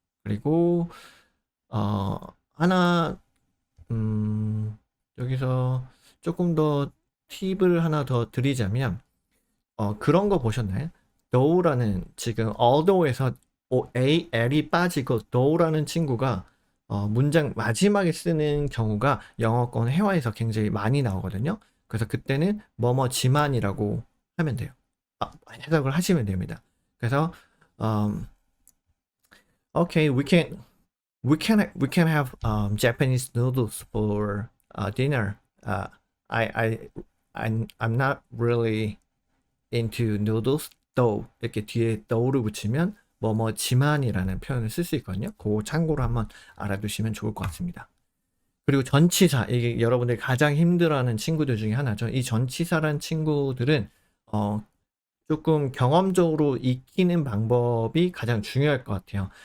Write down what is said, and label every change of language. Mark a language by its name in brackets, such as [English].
[Korean] 그리고 하나 여기서 조금 더 팁을 하나 더 드리자면 그런 거 보셨나요? though라는 지금 although에서 L이 빠지고 though라는 친구가 문장 마지막에 쓰는 경우가 영어권 회화에서 굉장히 많이 나오거든요. 그래서 그때는 뭐뭐지만이라고 하면 돼요. 해석을 하시면 됩니다. 그래서 [English] okay, we can have Japanese noodles for dinner. I'm not really into noodles, though. [Korean] 이렇게 뒤에 though를 붙이면 뭐뭐지만이라는 표현을 쓸 수 있거든요. 그거 참고로 한번 알아두시면 좋을 것 같습니다. 그리고 전치사, 이게 여러분들이 가장 힘들어하는 친구들 중에 하나죠. 이 전치사란 친구들은 조금 경험적으로 익히는 방법이 가장 중요할 것 같아요.